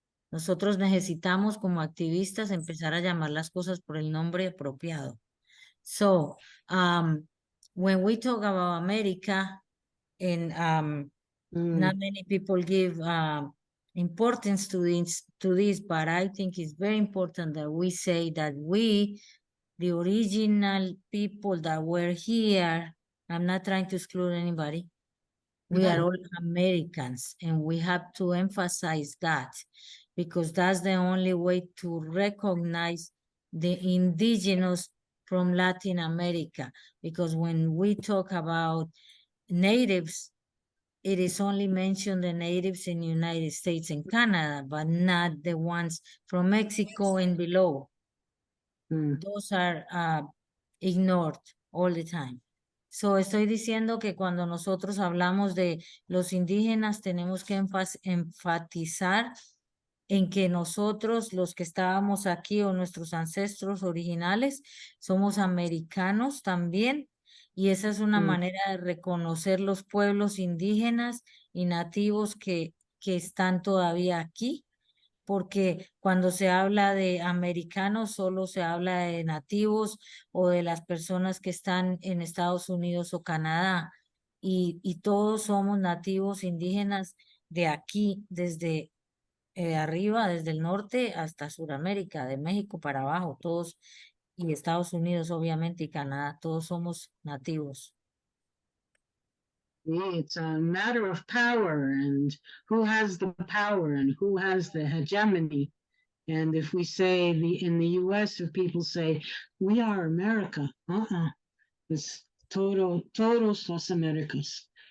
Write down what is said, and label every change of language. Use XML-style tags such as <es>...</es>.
<es>Nosotros necesitamos como activistas empezar a llamar las cosas por el nombre apropiado.</es> <en>So, when we talk about America, and not many people give importance to this, but I think it's very important that we say that we, the original people that were here, I'm not trying to exclude anybody, we are all Americans, and we have to emphasize that, because that's the only way to recognize the indigenous from Latin America. Because when we talk about natives, it is only mentioned the natives in the United States and Canada, but not the ones from Mexico and below. Those are ignored all the time.</en> <es>So estoy diciendo que cuando nosotros hablamos de los indígenas tenemos que enfatizar en que nosotros, los que estábamos aquí o nuestros ancestros originales, somos americanos también. Y esa es una manera de reconocer los pueblos indígenas y nativos que están todavía aquí, porque cuando se habla de americanos solo se habla de nativos o de las personas que están en Estados Unidos o Canadá, y todos somos nativos indígenas de aquí, desde arriba, desde el norte hasta Sudamérica, de México para abajo, todos, y Estados Unidos obviamente y Canadá, todos somos nativos.</es> <en>It's a matter of power and who has the power and who has the hegemony. And if we say in the US, if people say, we are America, it's</en> <es>todos los Americas.</es>